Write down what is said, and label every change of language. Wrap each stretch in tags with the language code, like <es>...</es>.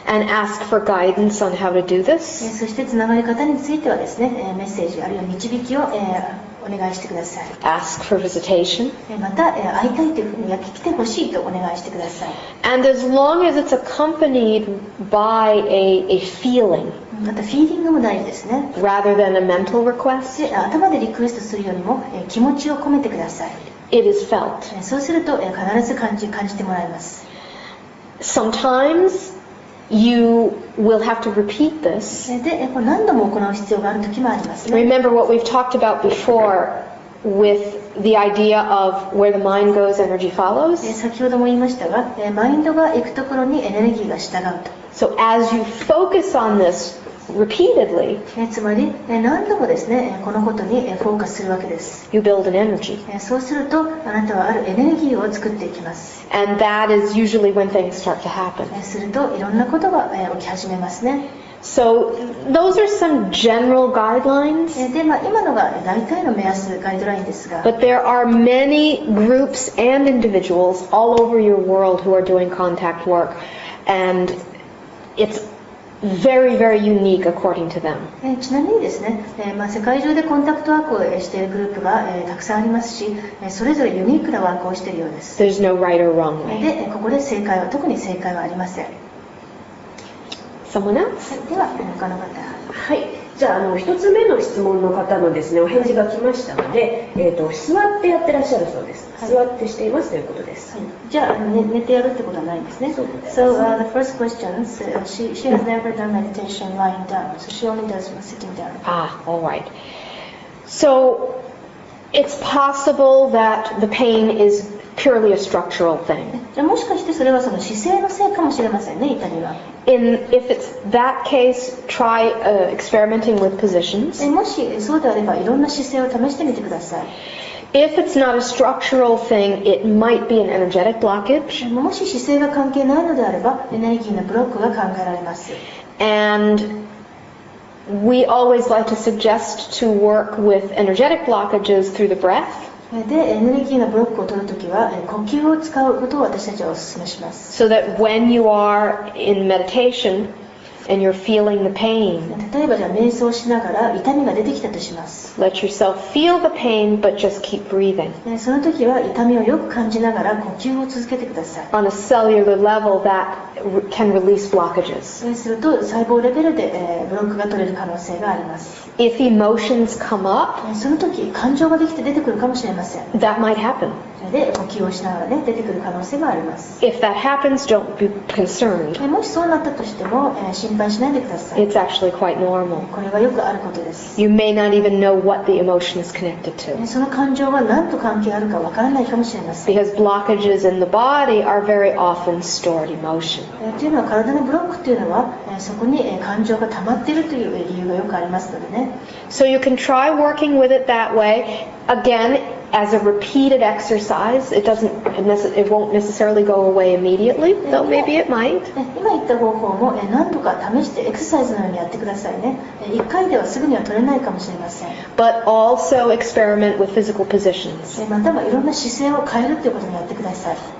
<en>And ask for guidance on how to do this.</en> <ja>そしてつながり方についてはですね、メッセージあるいは導きをおお願いしてください。</ja> <en>Ask for visitation.</en> <ja>また会いたいというふうに来てほしいとお願いしてください。</ja> <en>And as long as it's accompanied by a feeling</en> <ja>またフィーリングも大事ですね。</ja> <en>rather than a mental request,</en> <ja>で頭でリクエストするよりも気持ちを込めてください。</ja> <en>it is felt.</en> <ja>そうすると必ず感じてもらえます。</ja> <en>Sometimes you will have to repeat this.</en> <ja>でこれ何度も行う必要がある時もありますね。</ja> <en>Remember what we've talked about before with the idea of where the mind goes, energy follows.</en> <ja>先ほども言いましたが、マインドが行くところにエネルギーが従うと。</ja> <en>So as you focus on this repeatedly,</en> <ja>つまり何度もですねこのことにフォーカスするわけです。</ja> <en>you build an energy.</en> <ja>そうするとあなたはあるエネルギーを作っていきます。</ja> <en>And that is usually when things start to happen.</en> <ja>するといろんなことが起き始めますね。</ja> <en>So those are some general guidelines,</en> <ja>で、今のが大体の目安ガイドラインですが、</ja> <en>but there are many groups and individuals all over your world who are doing contact work, and it's very, very unique according to them.</en> <ja>ちなみにですね、世界中でコンタクトワークをしているグループがたくさんありますし、それぞれユニークなワークをしているようです。</ja> <en>There's no right or wrong way.</en> <ja>で、ここで特に正解はありません。</ja> <en>Someone else?</en> <ja>では他の方。はい、じゃあ一つ目の質問の方のですねお返事が来ましたので、座ってやってらっしゃるそうです。座ってしていますということです。じゃあ寝てやるってことはないんですね。</ja> <en>So the first question, she has never done meditation lying down, so she only does sitting down. All right. So it's possible that the pain is purely a structural thing.</en> <ja>じゃあもしかしてそれはその姿勢のせいかもしれませんね、痛みは。</ja> <en>If it's that case, try experimenting with positions.</en> <ja>もしそうであればいろんな姿勢を試してみてください。</ja> <en>If it's not a structural thing, it might be an energetic blockage.</en> <ja>もし姿勢が関係ないのであればエネルギーのブロックが考えられます。</ja> <en>And we always like to suggest to work with energetic blockages through the breath.</en> <ja>でエネルギーのブロックを取るときは呼吸を使うことを私たちはお勧めします。</ja> <en>So that when you are in meditation and you're feeling the pain,</en> <ja>例えばじゃあ瞑想しながら痛みが出てきたとします。</ja> <en>let yourself feel the pain but just keep breathing.</en> <ja>その時は痛みをよく感じながら呼吸を続けてください。</ja> <en>On a cellular level, that can release blockages.</en> <ja>すると細胞レベルでブロックが取れる可能性があります。</ja> <en>If emotions come up,</en> <ja>その時感情ができて出てくるかもしれません。</ja> <en>that might happen.</en> <ja>で呼吸をしながらね出てくる可能性があります。</ja> <en>If that happens, don't be concerned.</en> <ja>もしそうなったとしても心配しないでください。</ja> <en>It's actually quite normal.</en> <ja>これはよくあることです。</ja> <en>You may not even know what the emotion is connected to.</en> <ja>その感情が何と関係あるかわからないかもしれません。</ja> <en>Because blockages in the body are very often stored emotion.</en> <ja>というのは体のブロックというのはそこに感情が溜まっているという理由がよくありますのでね。</ja> <en>So you can try working with it that way. Again, as a repeated exercise, it won't necessarily go away immediately, though maybe it might.</en> <ja>今言った方法も何度か試してエクササイズのようにやってくださいね。 1回ではすぐには取れないかもしれません。</ja> <en>But also experiment with physical positions.</en> <ja>またはいろんな姿勢を変えるということもやってください。</ja>